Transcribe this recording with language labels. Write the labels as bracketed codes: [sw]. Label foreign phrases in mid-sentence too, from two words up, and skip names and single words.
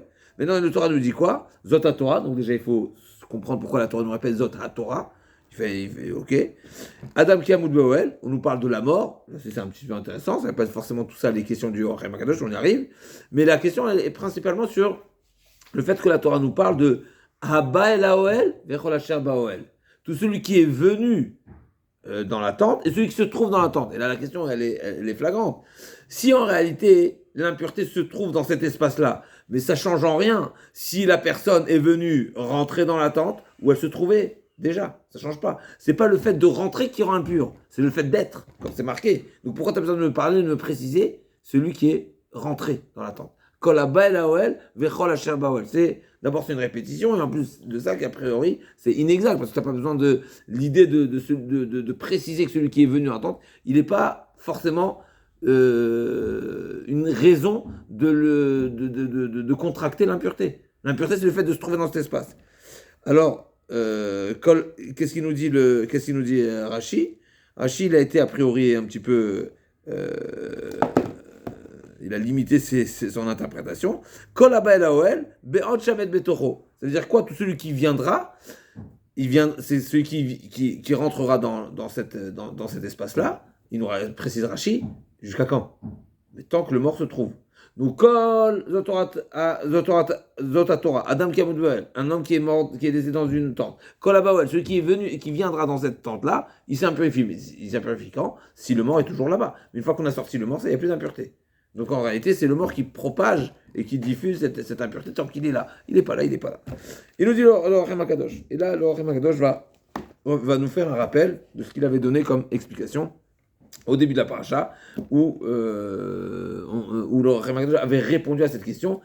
[fr] Maintenant, le Torah nous dit quoi? [he] זאת התורה, [fr] donc déjà il faut comprendre pourquoi la Torah nous répète [he] זאת התורה. [fr] Il fait OK. [he] אדם כי ימות באהל, [fr] on nous parle de la mort. C'est un petit peu intéressant. Ça n'est pas forcément tout ça les questions du Orem Akadosh, on y arrive. Mais la question elle est principalement sur le fait que la Torah nous parle de [he] הבא אל האהל וכל אשר באהל. [fr] Tout celui qui est venu dans la tente et celui qui se trouve dans la tente. Et là la question elle est flagrante. Si en réalité l'impureté se trouve dans cet espace-là, mais ça change en rien si la personne est venue rentrer dans la tente où elle se trouvait. Déjà, ça ne change pas. C'est pas le fait de rentrer qui rend impur, c'est le fait d'être, comme c'est marqué. Donc pourquoi tu as besoin de me parler, de me préciser celui qui est rentré dans la tente? [he] כל הבא אל האהל וכל אשר באהל. [fr] D'abord c'est une répétition, et en plus de ça qu'a priori c'est inexact, parce que tu n'as pas besoin de l'idée de préciser que celui qui est venu dans la tente, il n'est pas forcément une raison de contracter l'impureté. L'impureté c'est le fait de se trouver dans cet espace. Alors, qu'est-ce qu'il nous dit Rashi? Rashi, il a été a priori un petit peu, il a limité son interprétation. [he] כל הבא אל האהל בעוד שהמת בתוכו. [fr] C'est-à-dire quoi? Tout celui qui viendra, c'est celui qui rentrera dans cet espace-là. Il nous précise Rashi. Jusqu'à quand? Mais tant que le mort se trouve. Donc, [he] כל זאת התורה, אדם כי ימות באהל, [fr] un homme qui est mort, qui est décédé dans une tente. [he] כל הבא אל האהל, [fr] celui qui est venu et qui viendra dans cette tente-là, il s'impurifie. Mais il s'impurifie quand? Si le mort est toujours là-bas. Mais une fois qu'on a sorti le mort, il n'y a plus d'impureté. Donc en réalité, c'est le mort qui propage et qui diffuse cette impureté tant qu'il est là. Il n'est pas là, il n'est pas là. Il nous dit le Orem Akadosh. Et là, le Orem Akadosh va nous faire un rappel de ce qu'il avait donné comme explication au début de la paracha, où le Orem Akadosh avait répondu à cette question.